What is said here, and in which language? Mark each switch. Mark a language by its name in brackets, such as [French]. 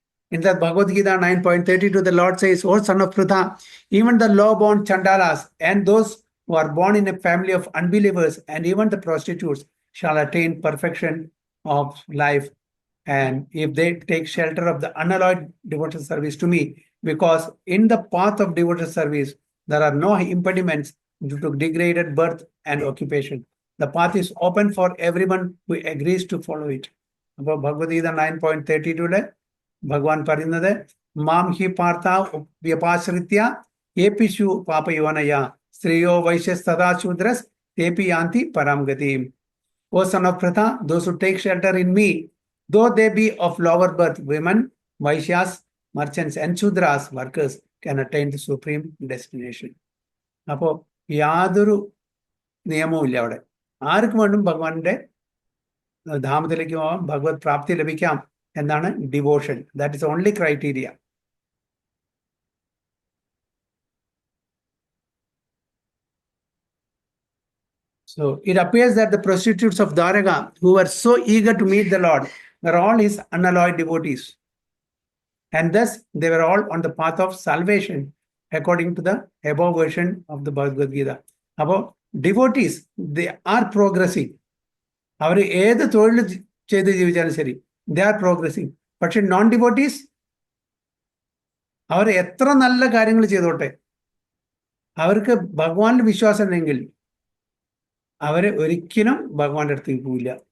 [English] In the Bhagavad Gita 9.32, the Lord says, O son of Pritha, even the law-born Chandalas and those who are born in a family of unbelievers and even the prostitutes shall attain perfection of life. And if they take shelter of the unalloyed devotional service to me, because in the path of devotional service, there are no impediments due to degraded birth and occupation. The path is open for everyone who agrees to follow it. About Bhagavad Gita 9.32, Bhagavan [Malayalam] പറയുന്നത് [Sanskrit] മാം he പാർത്ഥാവ് വ്യപാശ്രിത്യ ഏപിഷു പാപയോനയ സ്ത്രീയോ വൈശ്യസ്തഥാ ശൂദ്രസ് തേപി യാന്തി പരാം ഗതിം. [English] O son of Pritha, those who take shelter in me, though they be of lower birth, women, Vaishyas, merchants, and Shudras, workers, can attain the supreme destination. [Malayalam] അപ്പോൾ യാതൊരു നിയമവും ഇല്ല അവിടെ. ആർക്കും വേണ്ടും ഭഗവാന്റെ ധാമത്തിലേക്ക് പോകാം, ഭഗവത് പ്രാപ്തി ലഭിക്കാം എന്നാണ് devotion. [English] That is only criteria. So it appears that the prostitutes of Dwaraka, who were so eager to meet the Lord, were all his unalloyed devotees. And thus they were all on the path of salvation, according to the above version of the Bhagavad Gita. About devotees, they are progressing. [Malayalam] അവർ ഏത് തൊഴിൽ ചെയ്ത് ജീവിച്ചാലും ശരി, [English] they are progressing. [Malayalam] പക്ഷെ non devotees അവർ എത്ര നല്ല കാര്യങ്ങൾ ചെയ്തോട്ടെ, അവർക്ക് ഭഗവാനിൽ വിശ്വാസം ഉണ്ടെങ്കിൽ അവര് ഒരിക്കലും ഭഗവാന്റെ അടുത്തേക്ക് പോവില്ല.